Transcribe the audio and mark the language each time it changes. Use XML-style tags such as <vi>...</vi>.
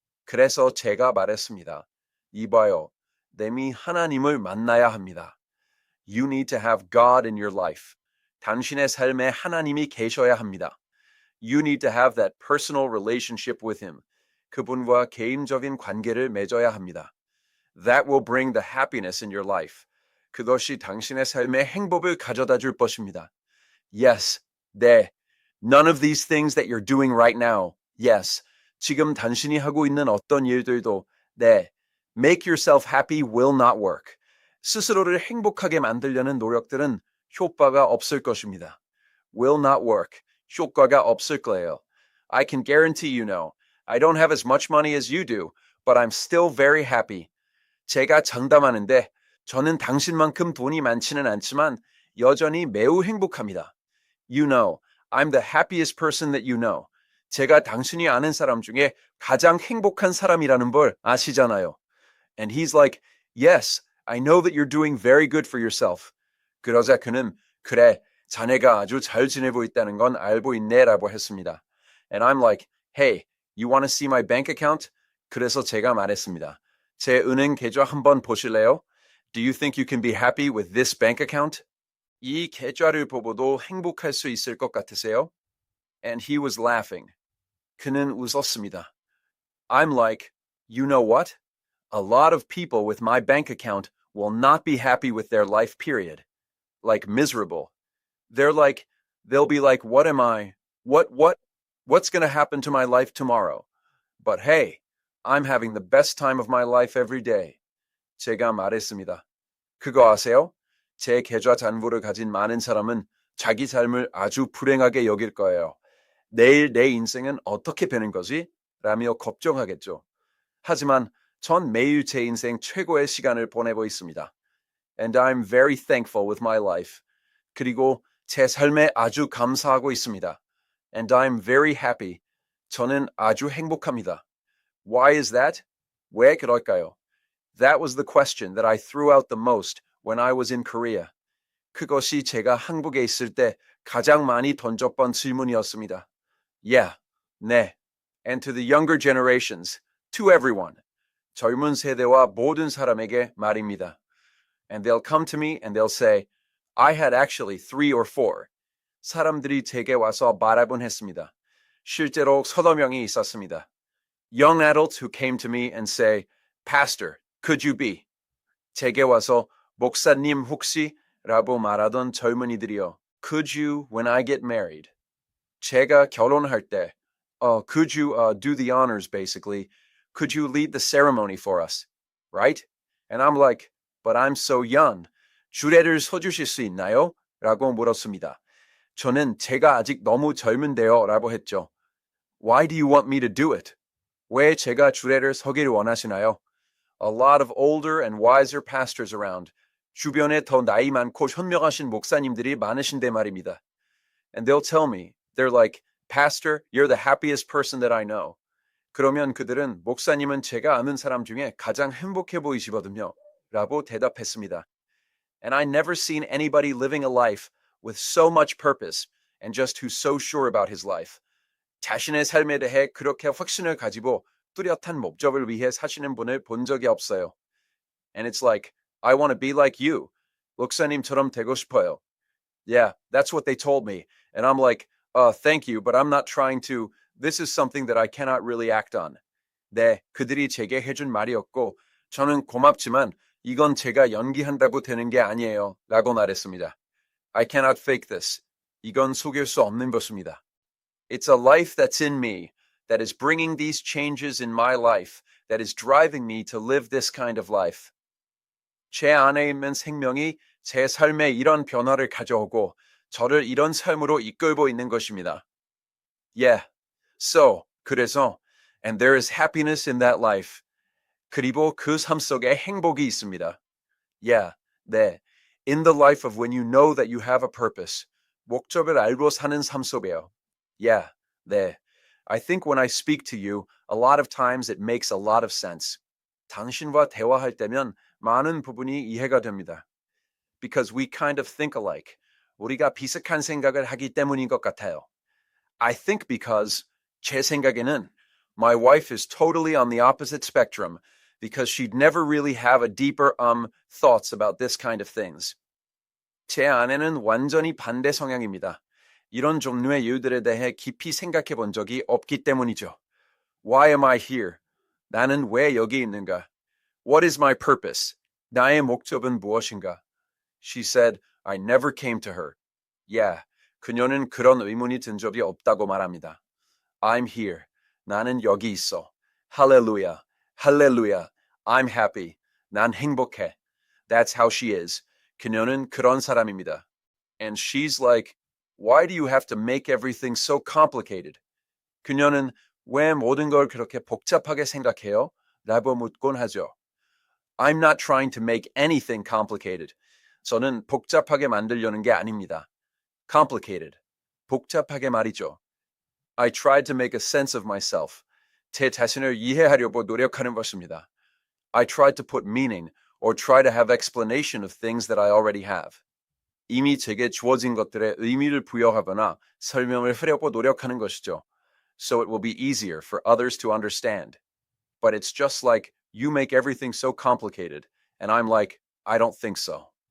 <ko>그래서 제가 말했습니다. 이봐요. 내미 하나님을 만나야 합니다.</ko> <en>You need to have God in your life.</en> <ko>당신의 삶에 하나님이 계셔야 합니다.</ko> <en>You need to have that personal relationship with Him.</en> <ko>그분과 개인적인 관계를 맺어야 합니다.</ko> <en>That will bring the happiness in your life.</en> <ko>그것이 당신의 삶에 행복을 가져다 줄 것입니다.</ko> <en>Yes,</en> <ko>네.</ko> <en>None of these things that you're doing right now. Yes.</en> <ko>지금 당신이 하고 있는 어떤 일들도 네.</ko> <en>Make yourself happy will not work.</en> <ko>스스로를 행복하게 만들려는 노력들은 효과가 없을 것입니다.</ko> <en>Will not work.</en> <ko>효과가 없을 거예요.</ko> <en>I can guarantee you know. I don't have as much money as you do, but I'm still very happy.</en> <ko>제가 장담하는데 저는 당신만큼 돈이 많지는 않지만 여전히 매우 행복합니다.</ko> <en>You know, I'm the happiest person that you know.</en> <ko>제가 당신이 아는 사람 중에 가장 행복한 사람이라는 걸 아시잖아요.</ko> <en>And he's like, yes, I know that you're doing very good for yourself.</en> <ko>그러자 그는 그래, 자네가 아주 잘 지내고 있다는 건 알고 있네라고 했습니다.</ko> <en>And I'm like, hey, you want to see my bank account?</en> <ko>그래서 제가 말했습니다. 제 은행 계좌 한번 보실래요?</ko> <en>Do you think you can be happy with this bank account?</en> <ko>이 계좌를 보고도 행복할 수 있을 것 같으세요?</ko> <en>And he was laughing.</en> <ko>그는 웃었습니다.</ko> <en>I'm like, you know what? A lot of people with my bank account will not be happy with their life period. Like miserable. They'll be like, what am I? What's going to happen to my life tomorrow? But hey, I'm having the best time of my life every day.</en> <ko>제가 말했습니다. 그거 아세요? 제 계좌 잔고를 가진 많은 사람은 자기 삶을 아주 불행하게 여길 거예요. 내일 내 인생은 어떻게 되는 거지? 라며 걱정하겠죠. 하지만 전 매일 제 인생 최고의 시간을 보내고 있습니다.</ko> <en>And I'm very thankful with my life.</en> <ko>그리고 제 삶에 아주 감사하고 있습니다.</ko> <en>And I'm very happy.</en> <ko>저는 아주 행복합니다.</ko> <en>Why is that?</en> <ko>왜 그럴까요?</ko> <en>That was the question that I threw out the most when I was in Korea.</en> <ko>그것이 제가 한국에 있을 때 가장 많이 던졌던 질문이었습니다.</ko> <en>Yeah,</en> <ko>네.</ko> <en>And to the younger generations, to everyone.</en> <ko>젊은 세대와 모든 사람에게 말입니다.</ko> <en>And they'll come to me and they'll say, I had actually 3 or 4.</en> <ko>사람들이 제게 와서 말하곤 했습니다. 실제로 서너 명이 있었습니다.</ko> <en>Young adults who came to me and say, Pastor, could you be?</en> <ko>제게 와서 목사님 혹시? 라고 말하던 젊은이들이요.</ko> <en>Could you when I get married?</en> <ko>제가 결혼할 때,</ko> <en>could you do the honors basically? Could you lead the ceremony for us? Right? And I'm like, but I'm so young.</en> <ko>주례를 서주실 수 있나요? 라고 물었습니다. 저는 제가 아직 너무 젊은데요. 라고 했죠.</ko> <en>Why do you want me to do it?</en> <ko>왜 제가 주례를 서기를 원하시나요?</ko> <en>A lot of older and wiser pastors around.</en> <ko>주변에 더 나이 많고 현명하신 목사님들이 많으신데 말입니다.</ko> <en>And they'll tell me, they're like, Pastor, you're the happiest person that I know.</en> <ko>그러면 그들은 목사님은 제가 아는 사람 중에 가장 행복해 보이시거든요. 라고 대답했습니다.</ko> <en>And I never seen anybody living a life with so much purpose and just who's so sure about his life.</en> <ko>자신의 삶에 대해 그렇게 확신을 가지고 뚜렷한 목적을 위해 사시는 분을 본 적이 없어요.</ko> <en>And it's like, I want to be like you.</en> <ko>목사님처럼 되고 싶어요.</ko> <en>Yeah, that's what they told me. And I'm like, thank you, but I'm not trying to. This is something that I cannot really act on.</en> <ko>네, 그들이 제게 해준 말이었고, 저는 고맙지만 이건 제가 연기한다고 되는 게 아니에요. 라고 말했습니다.</ko> <en>I cannot fake this.</en> <ko>이건 속일 수 없는 것입니다.</ko> <en>It's a life that's in me, that is bringing these changes in my life, that is driving me to live this kind of life.</en> <ko>제 안에 있는 생명이 제 삶에 이런 변화를 가져오고 저를 이런 삶으로 이끌고 있는 것입니다.</ko> <en>Yeah, so,</en> <ko>그래서,</ko> <en>and there is happiness in that life.</en> <ko>그리고 그 삶 속에 행복이 있습니다.</ko> <en>Yeah,</en> <ko>네.</ko> <en>In the life of when you know that you have a purpose.</en> <ko>목적을 알고 사는 삶 속에요.</ko> <en>Yeah,</en> <ko>네.</ko> <en>I think when I speak to you, a lot of times it makes a lot of sense.</en> <ko>당신과 대화할 때면 많은 부분이 이해가 됩니다.</ko> <en>Because we kind of think alike.</en> <ko>우리가 비슷한 생각을 하기 때문인 것 같아요.</ko> <en>I think because</en> <ko>제 생각에는</ko> <en>my wife is totally on the opposite spectrum because she'd never really have a deeper thoughts about this kind of things.</en> <ko>제 아내는 완전히 반대 성향입니다. 이런 종류의 이유들에 대해 깊이 생각해 본 적이 없기 때문이죠.</ko> <en>Why am I here?</en> <ko>나는 왜 여기 있는가?</ko> <en>What is my purpose?</en> <ko>나의 목적은 무엇인가?</ko> <en>She said, I never came to her. Yeah,</en> <ko>그녀는 그런 의문이 든 적이 없다고 말합니다.</ko> <en>I'm here.</en> <ko>나는 여기 있어.</ko> <en>Hallelujah. Hallelujah. I'm happy.</en> <ko>난 행복해.</ko> <en>That's how she is.</en> <ko>그녀는 그런 사람입니다.</ko> <en>And she's like, why do you have to make everything so complicated?</en> <ko>그녀는 왜 모든 걸 그렇게 복잡하게 생각해요? 라고 묻곤 하죠.</ko> <en>I'm not trying to make anything complicated.</en> <ko>저는 복잡하게 만들려는 게 아닙니다.</ko> <en>Complicated.</en> <ko>복잡하게 말이죠.</ko> <en>I tried to make a sense of myself.</en> <ko>제 자신을 이해하려고 노력하는 것입니다.</ko> <en>I tried to put meaning or try to have explanation of things that I already have.</en> <ko>이미 제게 주어진 것들에 의미를 부여하거나 설명을 하려고 노력하는 것이죠.</ko> <en>So it will be easier for others to understand. But it's just like you make everything so complicated, and I'm like, I don't think so.</en>